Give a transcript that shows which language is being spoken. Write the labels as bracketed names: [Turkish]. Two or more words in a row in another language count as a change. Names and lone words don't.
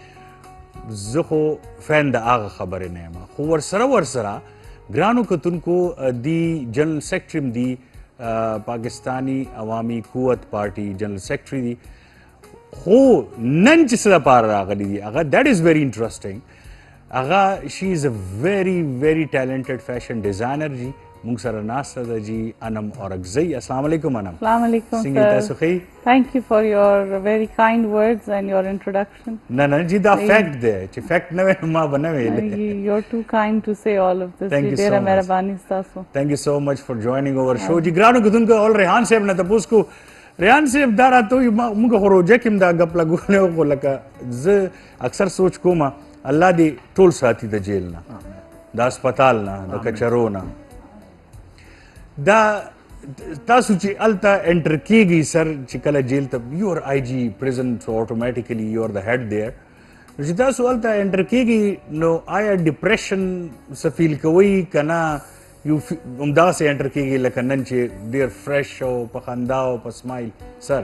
[Pashto] زه خو فین د هغه خبرې نه یم خو ورسره ګرانو کتونکو دی [English] general secretary [Pashto] هم دي پاکستانی عوامي قوت پارټي [English] general secretary [Pashto] دي خو نن چې څه دپاره راغلی دي هغه [English] that is very interesting [Pashto] هغه [English] she is a very very talented fashion designer [Pashto] جی موږ سره ناسته ده جی انم اورکزی. السلام علیکم انم. السلام علیکم څنګه تاسو ښه؟ [English] Thank you for your very kind words and your introduction. [Pashto] نه جی دا فیکټ دی چې فیکټ نه وی ما به نه ویلی. [English] You're too kind to say all of this. Thank you so [Pashto] ډېره [English] much. [Pashto] مهرباني ستاسو. [English] Thank you so much for joining our show. [Pashto] جی ګرانو کتونکو اول ریحان صاحب نه تپوس کو ریحان صاحب دا راته وایي موږ خو روژه کې هم دا ګپ لګولی و خو لکه زه اکثر سوچ کوم الله دې ټول ساتي د جیل نه د هسپتال نه د کچرو نه. دا تاسو چې هلته انټر کېږئ سر چې کله جیل ته یو ار آی جی پریزن سو اټومیټیکلی یو ار د هیډ دیر چې تاسو هلته انټر کېږئ نو آیا ډپریشن څه فیل کوئ که نه یو همداسې انټر کېږي لکه نن چې ډېر فرش او په خندا او په سمایل سر؟